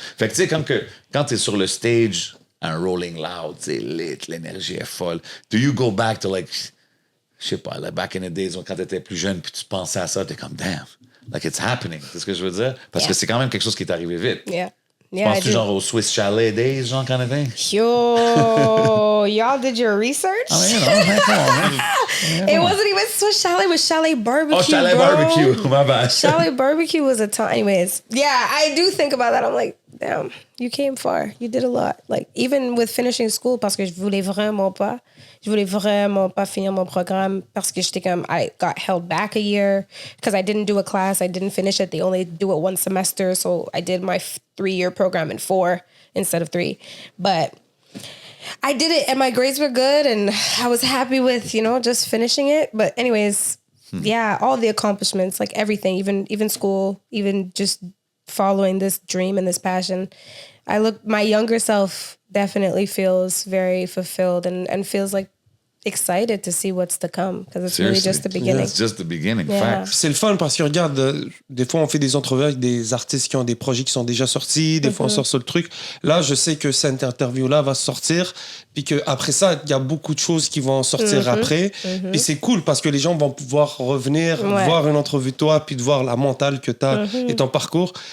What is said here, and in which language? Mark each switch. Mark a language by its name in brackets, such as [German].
[French] Fait que tu sais, quand t'es sur le stage, un Rolling Loud, c'est lit, l'énergie est folle. [English] Do you go back to like, [French] je sais pas, [English] like back in the days, [French] quand t'étais plus jeune, puis tu pensais à ça, t'es comme, [English] damn. Like, it's happening. [French] C'est ce que je veux dire? Parce que c'est quand même quelque chose qui est arrivé vite. [English] Yeah. [French] Penses-tu genre au Swiss Chalet Days, genre [English] kind of thing? Yo, y'all did your research? I mean, come on, man. It wasn't even Swiss Chalet, it was Chalet Barbecue, Oh, Chalet Barbecue. My bad. Chalet Barbecue was a time. Anyways, yeah, I do think about that. I'm like, damn, you came far. You did a lot. Like, even with finishing school, [French] parce que je voulais vraiment pas finir mon programme parce que j'étais comme, [English] I got held back a year because I didn't do a class. I didn't finish it. They only do it one semester. So I did my 3-year program in 4 instead of 3. But I did it and my grades were good and I was happy with, just finishing it. But anyways, yeah, all the accomplishments, like everything, even school, even just following this dream and this passion. My younger self definitely feels very fulfilled and feels like excited to see what's to come because it's really just the beginning. It's just the beginning, Yeah. facts. [French] C'est le fun parce que regarde, des fois on fait des entrevues avec des artistes qui ont des projets qui sont déjà sortis, des fois on sort sur le truc. Là, je sais que cette interview-là va sortir, puis qu'après ça, il y a beaucoup de choses qui vont sortir après. Puis c'est cool parce que les gens vont pouvoir revenir, voir une entrevue de toi, puis de voir la mentale que tu as et ton parcours.